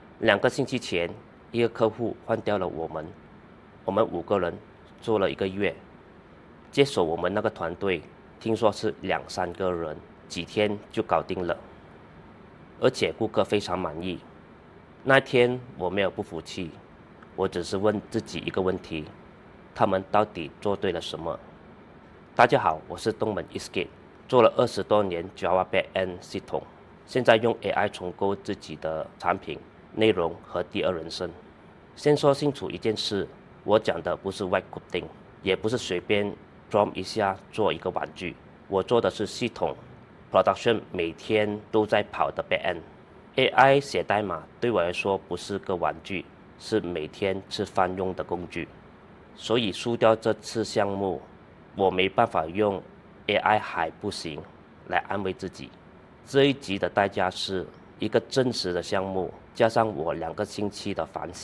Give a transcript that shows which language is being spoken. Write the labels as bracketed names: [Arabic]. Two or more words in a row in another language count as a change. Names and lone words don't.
[Chinese] 2 個星期前，一個客戶換掉了我們5個人做了1個月，接手我們那個團隊，聽說是2-3個人，幾天就搞定了，而且顧客非常滿意。那天我沒有不服氣，我只是問自己一個問題：他們到底做對了什麼？大家好，我是東門 Eastgate，做了20多年 [English] Java Backend [Chinese] 系統，現在用 AI 重構自己的產品、內容和第二人生。先說清楚一件事，我講的不是 [English] White Coding， [Chinese] 也不是隨便 prompt 一下做一個玩具，我做的是系統 production 每天都在跑的 Backend。AI 寫代碼對我來說不是個玩具，是每天吃飯用的工具。所以輸掉這次項目，我沒辦法用 AI 還不行來安慰自己。這一集的代價是一個真實的項目，加上我2個星期的反省。